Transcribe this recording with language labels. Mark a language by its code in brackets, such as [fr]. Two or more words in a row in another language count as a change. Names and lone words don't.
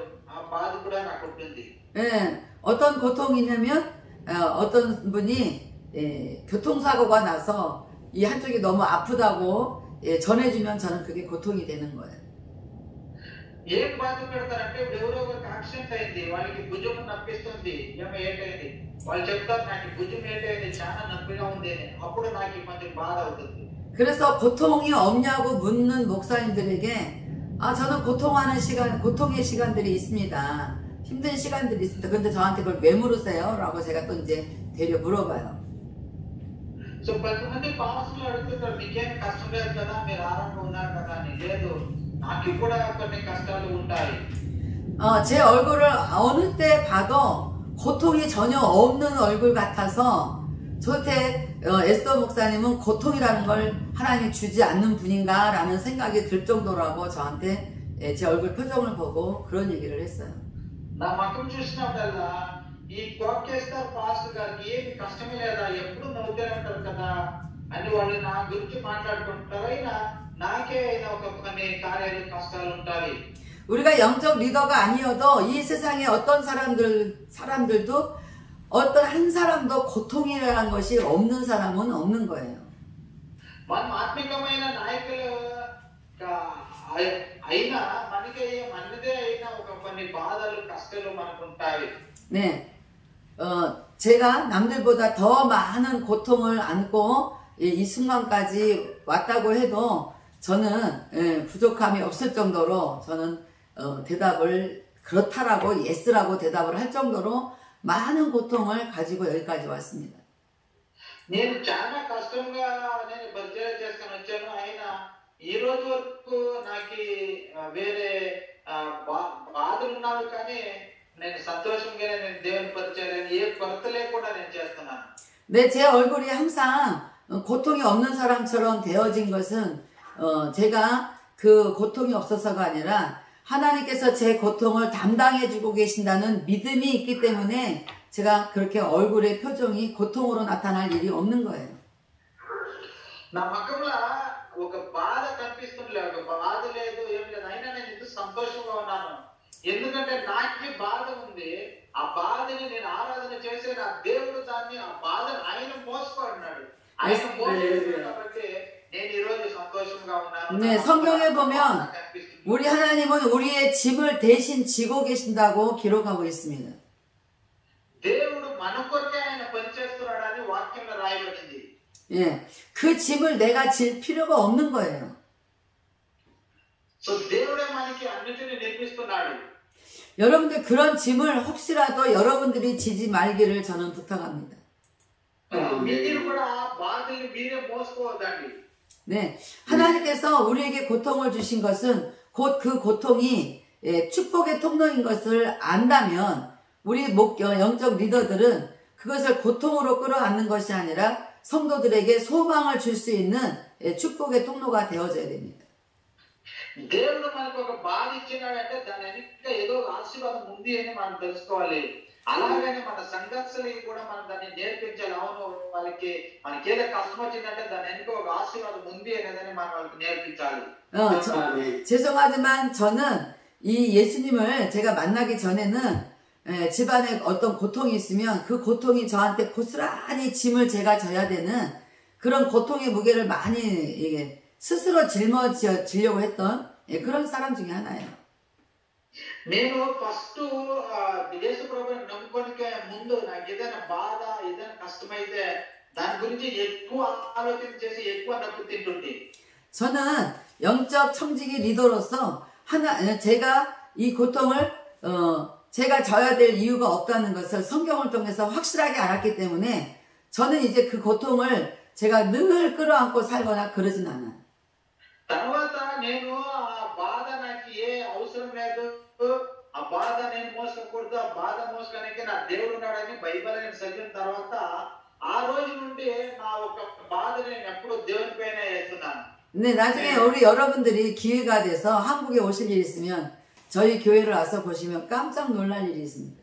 [te] ఆ బాధ కూడా నాకు ఉంటుంది. [ko] 예, 어떤 고통이 있냐면 어떤 분이 교통사고가 나서 이 한쪽이 너무 아프다고 전해주면 저는 그게 고통이 되는 거예요. [te] ఏం బాధ పెడతారంటే ఎవరో ఒక యాక్సిడెంట్ అయింది, వాళ్ళకి భుజం నొప్పిస్తుంది, ఏంటైంది వాళ్ళు చెప్తారు, నాకు భుజం ఏంటైంది చాలా నొప్పిగా ఉంది అని. అప్పుడు నాకు కొంచెం బాధ అవుతుంది. [ko] 그래서 고통이 없냐고 묻는 목사님들에게 저는 고통의 시간들이 있습니다. 힘든 시간들이 있습니다. 근데 저한테 그걸 왜 물으세요? 라고 제가 또 이제 되려 물어봐요. [te] సో కొంతమంది పాస్టర్లు అడుగుతుంటారు, మీకేం కష్టం లేదు కదా, మీరు ఆరాంగా ఉన్నారు కదా అని. లేదు, నాకు కూడా కొన్ని కష్టాలు ఉంటాయి. [ko] 제 얼굴을 어느 때 봐도 고통이 전혀 없는 얼굴 같아서 저한테 에스더 목사님은 고통이라는 걸 하나님이 주지 않는 분인가 라는 생각이 들 정도라고 저한테 제 얼굴 표정을 보고 그런 얘기를 했어요. [te] నా ముఖం చూసినప్పుడల్లా ఈ కోకేస్తారు పాస్టర్ గారికి ఏమి కష్టమే లేదా, ఎప్పుడు నవ్వుతూనే ఉంటారు కదా అని వాళ్ళు నా గురించి మాట్లాడుకుంటారు. అయినా నాకే అయినా కొన్ని కార్యాలు కష్టాలు ఉంటాయి. [ko] 우리가 영적 리더가 아니어도 이 세상에 어떤 사람들도 어떤 한 사람도 고통이라는 것이 없는 사람은 없는 거예요. [te] మనం ఆత్మికమైన నాయకులు అయినా మనకి మనదే అయినా కొన్ని బాధలు కష్టాలు మనకు ఉంటాయి. [ko] 네, 제가 남들보다 더 많은 고통을 안고 이 순간까지 왔다고 해도 저는 부족함이 없을 정도로 저는 대답을 그렇다라고 예스라고 대답을 할 정도로 많은 고통을 가지고 여기까지 왔습니다. [te] నేను చాలా కష్టంగా నేను పరిచయం చేసుకొని వచ్చాను. అయినా ఈ రోజు వరకు నాకు వేరే బాధలు ఉన్నావు, కానీ నేను సంతోషంగా నేను దేవుని పరిచయం ఏ కొరత లేకుండా నేను చేస్తున్నాను. [ko] 네, 제 얼굴이 항상 고통이 없는 사람처럼 되어진 것은 제가 그 고통이 없어서가 아니라 하나님께서 제 고통을 담당해주고 계신다는 믿음이 있기 때문에 제가 그렇게 얼굴의 표정이 고통으로 나타날 일이 없는 거예요. [te] నా ముఖంలో ఒక బాధ కనిపిస్తుంది, ఒక బాధ లేదు, ఏం లేదు. అయినా నేను ఇంత సంతోషంగా ఉన్నాను. ఎందుకంటే నాకు బాధ ఉంది. ఆ బాధని నేను ఆరాధన చేసే నా దేవుడు దాన్ని ఆ బాధను ఆయన మోసుకున్నాడు. ఆయన మోసుకున్నాడు కాబట్టి నేను ఈ రోజు సంతోషంగా ఉన్నాను. [ko] 네, 성경에 보면 우리 하나님은 우리의 짐을 대신 지고 계신다고 기록하고 있습니다. [te] దేవుడు మన కొరకే ఆయన పని చేస్తున్నాడని వాక్యంలో రాయబడింది. [ko] 예, 그 짐을 내가 질 필요가 없는 거예요. [te] సో దేవుడే మనకి అన్నిటిని నిర్మిస్తున్నాడు. [ko] 여러분들 그런 짐을 혹시라도 여러분들이 지지 말기를 저는 부탁합니다. [te] మీరు కూడా ఆ బాధల్ని మీరే మోసుకోవద్దండి. [ko] 네, 하나님께서 우리에게 고통을 주신 것은 곧 그 고통이 축복의 통로인 것을 안다면 우리 영적 리더들은 그것을 고통으로 끌어안는 것이 아니라 성도들에게 소망을 줄 수 있는 축복의 통로가 되어져야 됩니다. [te] దేవుడు మనకు ఒక బాధ ఇచ్చినాడంటే దాని వెనుక ఏదో ఒక ఆశీర్వాదం ఉంది అని మనం తెలుసుకోవాలి. అలాగనే మన సంఘర్షలకి కూడా మనం దాన్ని నేర్పించాలి. అవును, మనకి ఏదో కష్టం వచ్చిందంటే దాని వెనుక ఒక ఆశీర్వాదం ఉంది అనేదని మనం వాళ్ళకి నేర్పించాలి. [ko] 죄송하지만 저는 이 예수님을 제가 만나기 전에는 집안에 어떤 고통이 있으면 그 고통이 저한테 고스란히 짐을 제가 져야 되는 그런 고통의 무게를 많이 스스로 짊어지려고 했던 그런 사람 중에 하나예요. [te] నేను ఫస్ట్ యేసు ప్రభువుని నమ్ముకోనికే ముందు నాకు ఏదైనా బాధ ఏదైనా కష్టమైతే దాని గురించి ఎక్కువ ఆలోచన చేసి ఎక్కువ నొప్పి తింటుంటే [ko] 저는 영적 청지기 리더로서 제가 이 고통을 제가 져야 될 이유가 없다는 것을 성경을 통해서 확실하게 알았기 때문에 저는 이제 그 고통을 제가 늘 끌어안고 살거나 그러진 않아요. [te] తర్వాత నేను ఆ బాధ నాకు ఏ అవసరం లేదు, ఆ బాధ నేను మోసకూడదు, ఆ బాధ మోసడానికి నా దేవుడు ఉన్నాడని బైబిల్ నేను చదివిన తర్వాత ఆ రోజు నుండి నా ఒక బాధ నేను ఎప్పుడు దేవుని పైన వేస్తున్నాను. [ko] 근데 나중에 우리 여러분들이 기회가 돼서 한국에 오실 일 있으면 저희 교회를 와서 보시면 깜짝 놀랄 일이 있습니다.